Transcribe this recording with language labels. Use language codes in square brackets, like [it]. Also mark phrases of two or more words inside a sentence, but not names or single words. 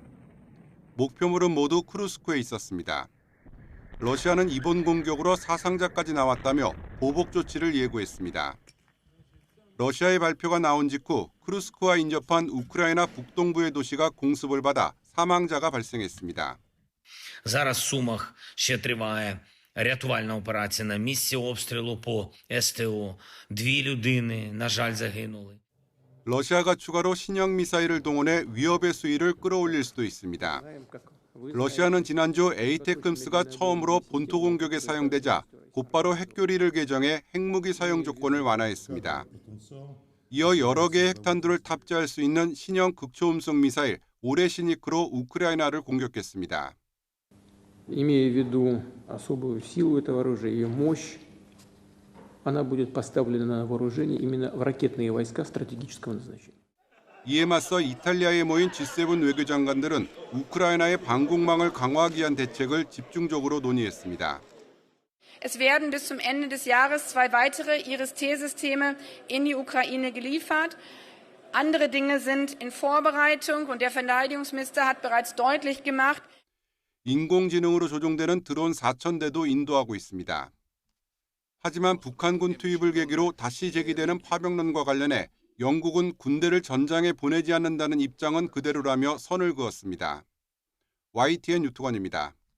[ko] 목표물은 모두 쿠르스크에 있었습니다. 러시아는 이번 공격으로 사상자까지 나왔다며 보복 조치를 예고했습니다. 러시아의 발표가 나온 직후 쿠르스크와 인접한 우크라이나 북동부의 도시가 공습을 받아 사망자가 발생했습니다. [uk] Зараз в Сумах ще триває рятувальна операція на місці обстрілу по СТО. 2 людини, на жаль, загинули. [ko] 러시아가 추가로 신형 미사일을 동원해 위협의 수위를 끌어올릴 수도 있습니다. 러시아는 지난주 에이테크스가 처음으로 본토 공격에 사용되자 곧바로 핵교리를 개정해 핵무기 사용 조건을 완화했습니다. 이어 여러 개의 핵탄두를 탑재할 수 있는 신형 극초음속 미사일 오레시니크로 우크라이나를 공격했습니다. [ru] Имея в виду особую силу этого оружия, ее мощь, она будет поставлена на вооружение именно в ракетные войска стратегического назначения. [ko] 이에 맞서 이탈리아에 모인 G7 외교장관들은 우크라이나의 방공망을 강화하기 위한 대책을 집중적으로 논의했습니다. [de] Es werden bis zum Ende des Jahres 2 weitere IRIS-T-Systeme in die Ukraine geliefert. Andere Dinge sind in Vorbereitung und der Verteidigungsminister hat bereits deutlich gemacht, [ko] 인공지능으로 조종되는 드론 4,000대도 인도하고 있습니다. 하지만 북한군 투입을 계기로 다시 제기되는 파병론과 관련해 영국은 군대를 전장에 보내지 않는다는 입장은 그대로라며 선을 그었습니다. YTN 유투관입니다.